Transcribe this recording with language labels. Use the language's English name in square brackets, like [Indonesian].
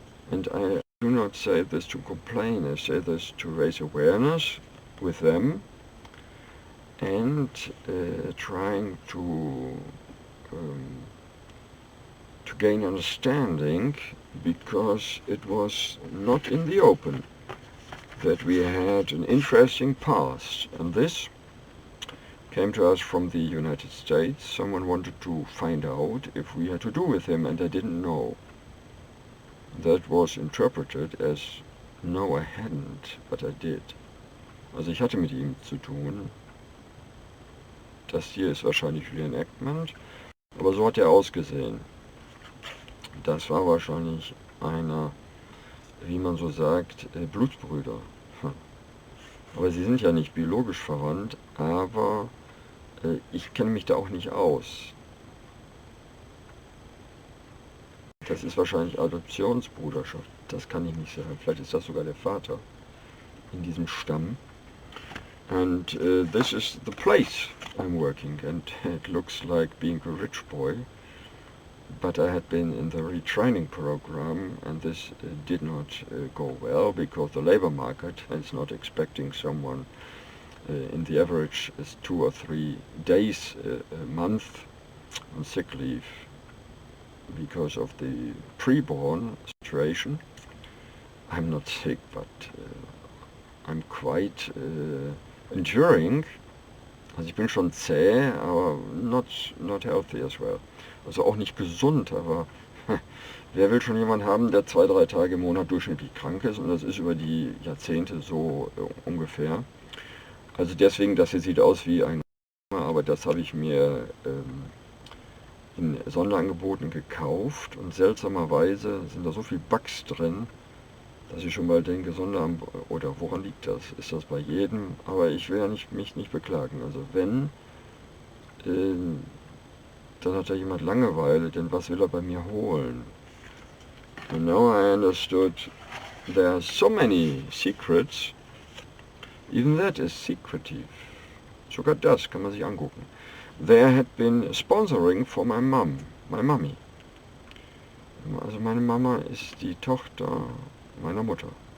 [English] And I do not say this to complain, I say this to raise awareness with them and trying to gain understanding, because it was not in the open that we had an interesting past, and this came to us from the United States. Someone wanted to find out if we had to do with him, and I didn't know. That was interpreted as, no, I hadn't, but I did. [German] Also ich hatte mit ihm zu tun. Das hier ist wahrscheinlich Reenactment, aber so hat er ausgesehen. Das war wahrscheinlich einer, wie man so sagt, Blutsbrüder. Aber sie sind ja nicht biologisch verwandt, aber ich kenne mich da auch nicht aus. Das ist wahrscheinlich Adoptionsbruderschaft, das kann ich nicht sagen. Vielleicht ist das sogar der Vater in diesem Stamm. [English] And this is the place I'm working, and it looks like being a rich boy. But I had been in the retraining program, and this did not go well, because the labor market is not expecting someone in the average is 2 or 3 days a month on sick leave because of the preborn situation. I'm not sick, but I'm quite enduring. [German] Also ich bin schon zäh, aber [English] not healthy as well. [German] Also auch nicht gesund, aber wer will schon jemanden haben, der 2-3 Tage im Monat durchschnittlich krank ist, und das ist über die Jahrzehnte so ungefähr. Also deswegen, das hier sieht aus wie ein, aber das habe ich mir in Sonderangeboten gekauft, und seltsamerweise sind da so viel Bugs drin, dass ich schon mal denke, Sonderamt, oder woran liegt das? Ist das bei jedem? Aber ich will ja mich nicht beklagen. Also wenn, dann hat ja jemand Langeweile, denn was will er bei mir holen? [English] And now I understood there are so many secrets, even that is secretive. [German] Sogar das kann man sich angucken. [English] There had been sponsoring for my mom, my mommy. [German] Also meine Mama ist die Tochter meiner Mutter.